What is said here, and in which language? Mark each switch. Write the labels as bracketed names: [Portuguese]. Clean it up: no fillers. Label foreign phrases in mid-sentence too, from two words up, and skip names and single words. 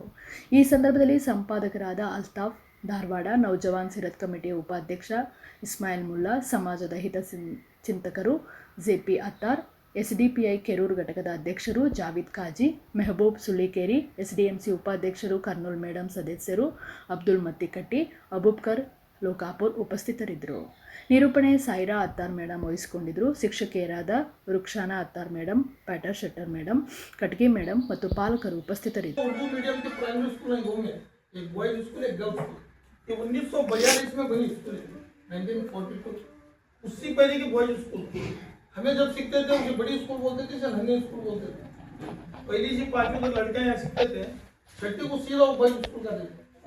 [Kannada] ಈ ಸಂದರ್ಭದಲ್ಲಿ ಸಂಪಾದಕರಾದ ಅಲ್ತಾಫ್ ಧಾರವಾಡ, ನೌಜವಾನ್ ಸಿರತ್ ಕಮಿಟಿಯ ಉಪಾಧ್ಯಕ್ಷ ಇಸ್ಮಾಯಿಲ್ ಮುಲ್ಲಾ, ಸಮಾಜದ ಚಿಂತಕರು JP ಅತ್ತಾರ್, SDPI ಕೆರೂರು ಘಟಕದ ಅಧ್ಯಕ್ಷರು ಜಾವಿದ್ ಖಾಜಿ, ಮೆಹಬೂಬ್ ಸುಳ್ಳಿಕೇರಿ, SDMC ಉಪಾಧ್ಯಕ್ಷರು ಕರ್ನೂಲ್ ಮೇಡಮ್ ಸದಸ್ಯರು ಅಬ್ದುಲ್ ಮತ್ತಿಕಟ್ಟಿ, ಅಬೂಬ್ಕರ್ ಲೋಕಾಪುರ್ ಉಪಸ್ಥಿತರಿದ್ದರು. ನಿರೂಪಣೆ ಸಾಯಿರಾ ಅತ್ತಾರ್ ಮೇಡಮ್ ವಹಿಸಿಕೊಂಡಿದ್ದರು. ಶಿಕ್ಷಕಿಯರಾದ ರುಕ್ಷಾನಾ ಅತ್ತಾರ್ ಮೇಡಮ್, ಪ್ಯಾಟರ್ ಶೆಟ್ಟರ್ ಮೇಡಮ್, ಕಟ್ಗಿ ಮೇಡಮ್ ಮತ್ತು ಪಾಲಕರು ಉಪಸ್ಥಿತರಿದ್ದರು. [Hindi] हमें जब सीखते थे उसे बड़ी स्कूल बोलते थे, सर नन्ही स्कूल बोलते थे. पहली सी 5वीं जो लड़के यहाँ सीखते थे, 6ठी को सीधा वो बॉयज स्कूल का देते.